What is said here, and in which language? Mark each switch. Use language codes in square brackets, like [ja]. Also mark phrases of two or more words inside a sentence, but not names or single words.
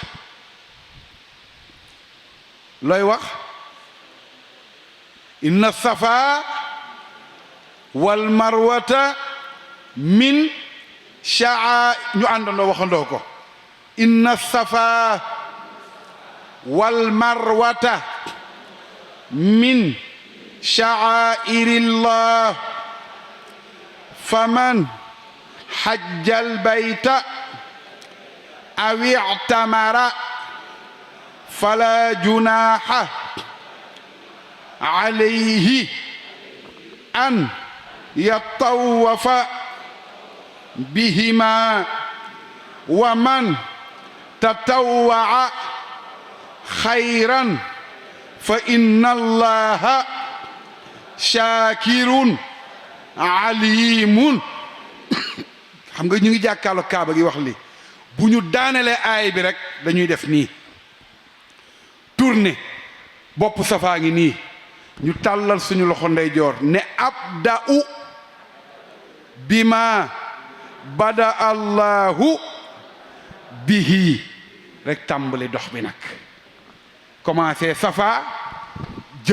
[ar] إن الصفا والمروة من شعا [wo] ñu àndandoo waxandoo ko [ar] إن الصفا والمروة من شعائر الله فمن حج البيت أو اعتمر فلا جناح عليه أن يطوف بهما ومن تطوع خيرا فإن الله شاكر عليم. [wo] xam nga ñu ngi jàkkaarloo kaaba gi wax li bu ñu daanelee aay bi rek dañuy def nii tourner bopp safaa ngi nii ñu tàllal suñu loxo ndeyjoor ne abda'u [ar] بما بدأ الله به [wo] rek tàmbali dox bi nag commencé safa jëm